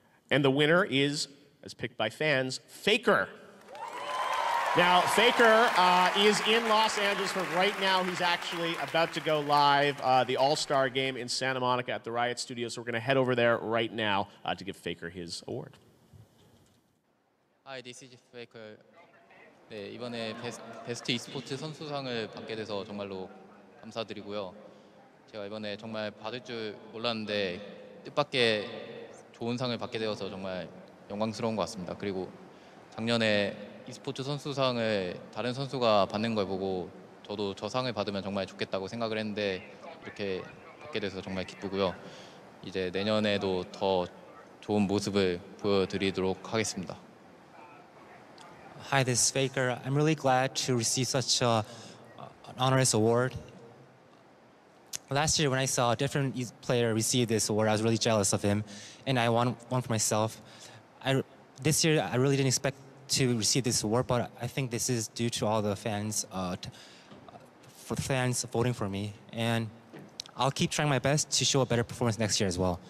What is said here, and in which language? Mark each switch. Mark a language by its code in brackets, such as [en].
[en] And the winner is, as picked by fans, Faker. Now, Faker is in Los Angeles, but right now he's actually about to go live, the All-Star game in Santa Monica at the Riot Studio. So we're going to head over there right now to give Faker his award. Hi, this is Faker. [ko] 네, 이번에 베스트 e스포츠 선수상을 받게 돼서 정말로 감사드리고요. 제가 이번에 정말 받을 줄 몰랐는데 뜻밖의 좋은 상을 받게 되어서 정말 영광스러운 것 같습니다. 그리고 작년에 e스포츠 선수상을 다른 선수가 받는 걸 보고 저도 저 상을 받으면 정말 좋겠다고 생각을 했는데 이렇게 받게 돼서 정말 기쁘고요. 이제 내년에도 더 좋은 모습을 보여드리도록 하겠습니다. [en] Hi, this is Faker. I'm really glad to receive such an honorous award. Last year, when I saw a different player receive this award, I was really jealous of him, and I want one for myself. This year, I really didn't expect to receive this award, but I think this is due to all the fans, for the fans voting for me, and I'll keep trying my best to show a better performance next year as well.